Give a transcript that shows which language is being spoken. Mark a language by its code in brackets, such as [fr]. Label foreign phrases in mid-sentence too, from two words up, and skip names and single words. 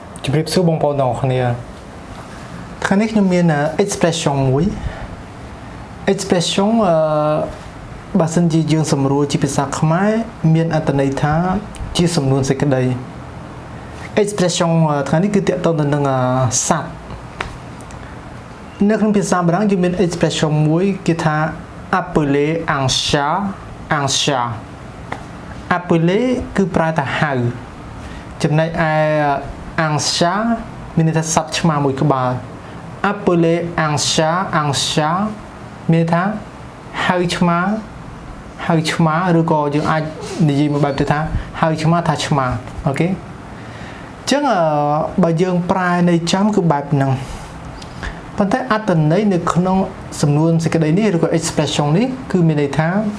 [km] ជំរាបសួរបងប្អូនទាំងអស់គ្នាថ្ងៃនេះខ្ញុំមាន expression មួយ expression បើសិនជាយើងសម្រួលជាភាសាខ្មែរមានអត្ថន័យថាជាសំនួនសេចក្តី expression ថ្ងៃនេះគឺទាក់ទងទៅនឹងសត្វ នៅក្នុងភាសាបារាំងយើងមាន expression មួយគេថា [fr] appeler un chat un chat appeler [km] គឺប្រែថា ហៅចំណែកឯ [fr] un chat [km] មានន័យថាសត្វឆ្មាមួយក្បាល [fr] appeler un chat [km] មានថាហៅឆ្មាឬក៏យើងអាចនិយាយមួយបែបទៅថាហៅឆ្មាថាឆ្មាអូខេអញ្ចឹងបើយើងប្រែនៃចំគឺបែបហ្នឹងប៉ុន្តែអត្ថន័យនៅក្នុងសំនួនសេចក្តីនេះឬក៏ expression នេះគឺមានន័យថា